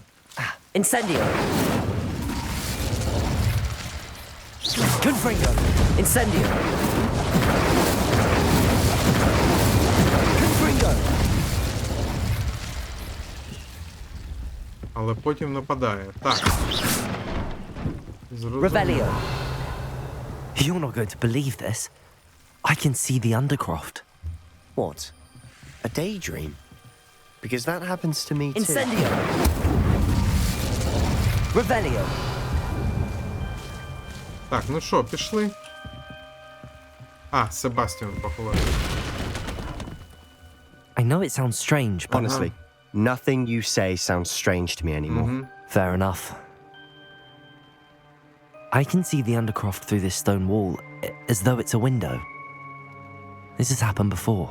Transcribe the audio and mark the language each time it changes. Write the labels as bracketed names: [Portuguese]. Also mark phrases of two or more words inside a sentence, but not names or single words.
[English] Incendio. Confringo. Incendio. Confringo. [Ukrainian] Але потім нападає. Так. Зрозумів. [English] Revelio. You're not going to believe this. I can see the Undercroft. What? A daydream? Because that happens to me too. Incendio! Revelio! [Ukrainian] Так, ну що, пішли? А, Себастіан поховає. [English] I know it sounds strange, but... Honestly, nothing you say sounds strange to me anymore. Fair enough. I can see the Undercroft through this stone wall, as though it's a window. This has happened before.